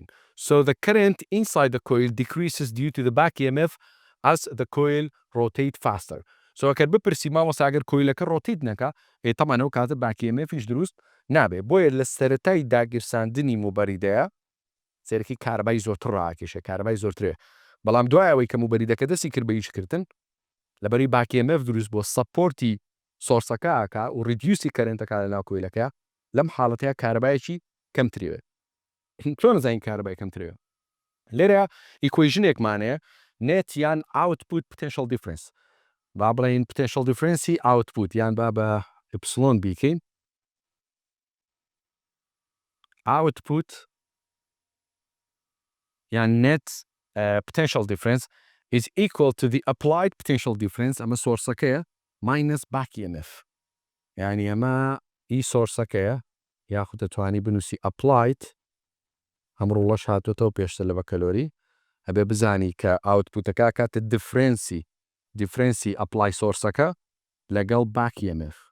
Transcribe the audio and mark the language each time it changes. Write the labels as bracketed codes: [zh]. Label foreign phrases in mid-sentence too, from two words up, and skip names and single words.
[en] So the current inside the coil decreases due to the back EMF as the coil rotate faster. [ckb] So ئەگەر بپرسی مامۆستا ئەگەر کۆیلەکە ڕۆتیت نەکا، تەمەنە ئەو کاتە [en] back EMF [ckb] یش دروست نابێ. بۆیە لە سەرەتای داگیرساندنی موبەریدەیە سێرەکی کارەبای زۆرتر ڕاکێشە، کارەبای زۆرترێ. بەڵام دوای ئەوەی کە موبەریدەکە دەستی کرد بە ئیشکردن لەبەری [en] back EMF [ckb] دروست بۆ سەپۆرتی سۆرسەکە ئاکا و ریدیوسی کەرنتەکە لەناو کۆیلەکە، لەم حاڵەتەیە کارەبایەکی کەمترێ. چۆن نزانین کارەبای کەمترێ؟ لێرە ئیکوێژنێکمانەیە net یان [en] output potential difference. [ckb] با بڵێن [en] potential difference output [ckb] یان با بە ئپسلۆن بیکەین. [en] output یان net potential difference is equal to the applied potential difference [ckb] ئەمە سۆرسەکەیە [en] minus back EMF. [ckb] یعنی ئەمە سۆرسەکەیە یاخود دەتوانی بنووسی applied ئەمڕۆڵەش هاتوێتەوە پێشتر لە بەکەلۆری ئەبێ بزانی کە ئاوتپوتەکە کاتە دیفرەنسی ئەپلای سۆرسەکە لەگەڵ [en] back EMF.